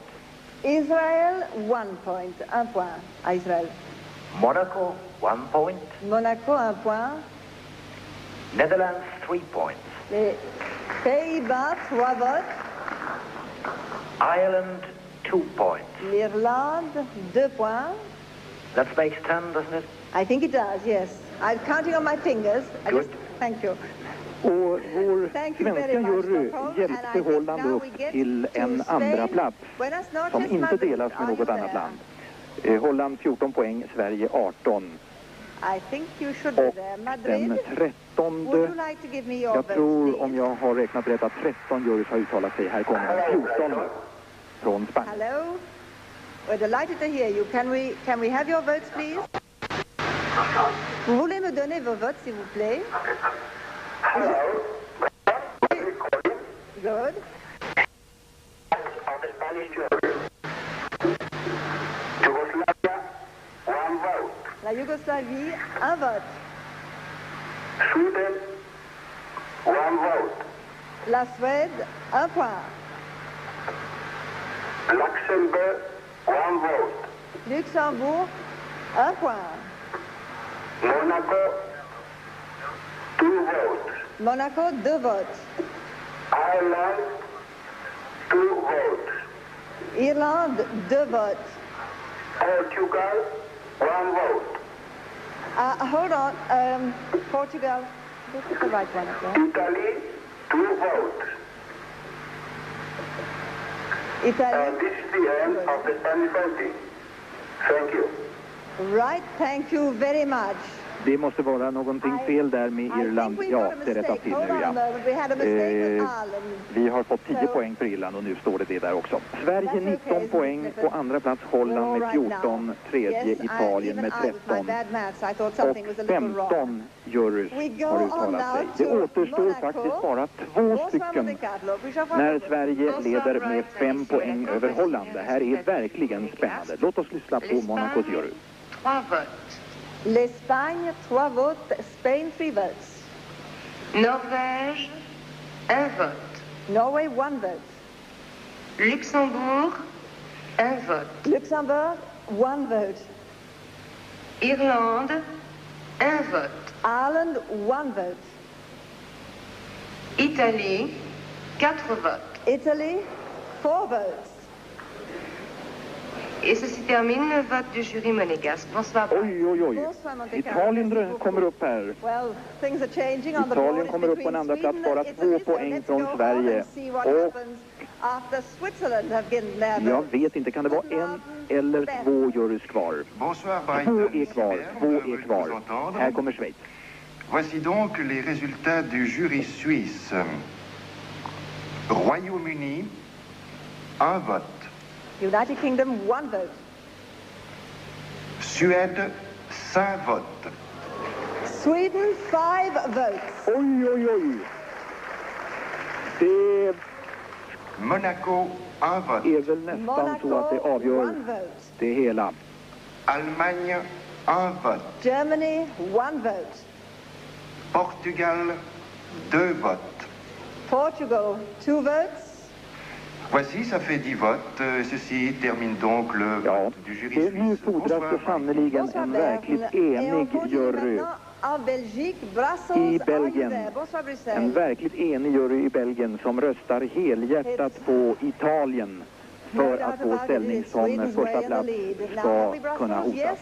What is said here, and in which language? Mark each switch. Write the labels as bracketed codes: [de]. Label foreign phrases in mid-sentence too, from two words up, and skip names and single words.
[en] Israel 1 point. [fr] 1 point à Israël. [en] Monaco 1 point. [fr] Monaco 1 point. [en] Netherlands 3 points. [fr] Les Pays-Bas 3 votes. [en] Ireland 2 points. [fr] L'Irlande 2 points. [en] That makes 10, doesn't it? I think it does, yes. I'm counting on my fingers. Thank you. [sv] Och vår svenska jury hjälpte Holland upp till en andra plats som inte delas med något annat land. Holland 14 poäng, Sverige 18. Och den 13, jag tror om jag har räknat rätt att 13 jurys har uttalat sig. Här kommer den 14 från Spanien. [en] Hello, we're delighted to hear you. Can we have your votes, please? [fr] Vous voulez me donner vos votes, s'il vous plaît? [en] Good. Of the Spanish jury. Yugoslavia, 1 vote. [fr] La Yougoslavie, 1 vote. [en] Sweden, 1 vote. [fr] La Suède, 1 point. [en] Luxembourg, 1 vote. [fr] Luxembourg, 1 point. [en] Monaco, 2 votes. [fr] Monaco, 2 votes. [en] Ireland, 2 votes. [fr] Irlande, 2 votes. [en] Portugal, 1 vote. Hold on, Portugal. This is the right one, okay? Italy, 2 votes. Italy. This is the end of the Spanish voting. Thank you. Right, thank you very much. [sv] Det måste vara någonting fel där med Irland. Ja, det rättas till nu, ja. Vi har fått 10 poäng för Irland och nu står det där också. Sverige 19 poäng, på andra plats Holland med 14, tredje Italien med 13 och 15 jurys har uttalat sig. Det återstår faktiskt bara 2 stycken när Sverige leder med 5 poäng över Holland. Det här är verkligen spännande. Låt oss lyssna på Monacos jury. [fr] L'Espagne, 3 votes. [en] Spain, 3 votes. [fr] Norvège, 1 vote. [en] Norway, 1 vote. [fr] Luxembourg, 1 vote. [en] Luxembourg, 1 vote. [fr] Irlande, 1 vote. [en] Ireland, 1 vote. [fr] Italie, 4 votes. [en] Italy, 4 votes. [fr] Et ceci termine le vote du jury monégasque. Bonsoir. [sv] Oj, oj, oj. Italien kommer upp här. Italien kommer upp på en andra plats, bara 2 poäng från Sverige. Och jag vet inte, kan det vara 1 eller 2 jurys kvar? 2 är kvar. Här kommer Schweiz. [fr] Voici donc les résultats du jury suisse. Royaume-Uni, 1 vote. [en] United Kingdom, 1 vote. [fr] Suède, 5 votes. [en] Sweden, 5 votes. [sv] Oj, oj, oj. Det [fr] Monaco, 1 vote. [sv] är väl nästan så att det avgör det hela. [fr] Allemagne, 1 vote. [en] Germany, 1 vote. [fr] Portugal, 2 votes. [en] Portugal, 2 votes. [fr] Voici, ça fait 10 votes. Ceci termine donc le vote du jury suisse. [sv] Nu fordras det sannoliken en verkligt enig jury i Belgien. En verkligt enig jury i Belgien som röstar helhjärtat på Italien för att vår ställning som första plats ska kunna hotas.